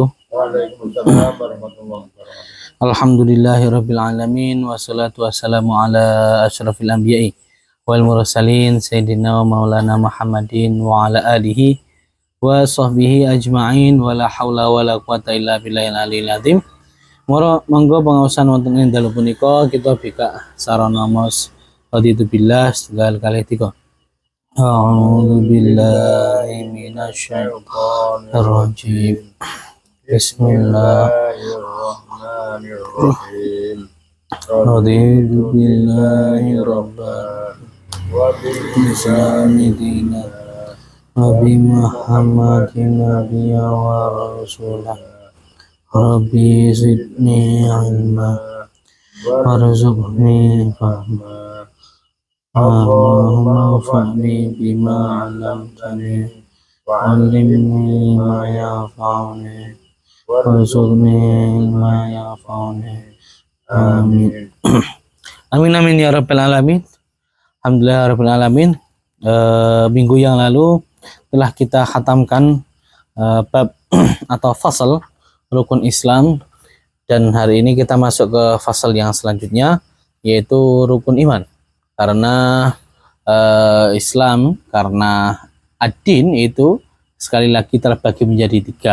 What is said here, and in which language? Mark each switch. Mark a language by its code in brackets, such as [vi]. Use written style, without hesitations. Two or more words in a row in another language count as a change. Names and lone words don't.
[ar] وعليكم السلام ورحمة الله وبركاته. الحمد لله رب العالمين والصلاة والسلام على أشرف الأنبياء والمرسلين سيدنا ومولانا محمد وعلى آله وصحبه أجمعين ولا حول ولا قوة إلا بالله العلي العظيم. [jv] Monggo pangaosan wonten ing dalu punika kita bika sarana mos [ar] رضيت بالله [jv] segala kalih tiga. [ar] أعوذ بالله من الشيطان الرجيم. بسم الله الرحمن الرحيم. رضيت بالله ربا وبال الإسلام دينا وبمحمد نبيا ورسولا. رب زدني علما وارزقني فهما. اللهم انفعني بما علمتني وعلمني ما ينفعني وارزقني ما ينفعني. آمين آمين آمين يا رب العالمين. الحمد لله رب العالمين. [id] Minggu yang lalu telah kita khatamkan bab atau fasal rukun Islam, dan hari ini kita masuk ke fasal yang selanjutnya, yaitu rukun iman. Karena Islam, karena ad-din itu sekali lagi terbagi menjadi tiga.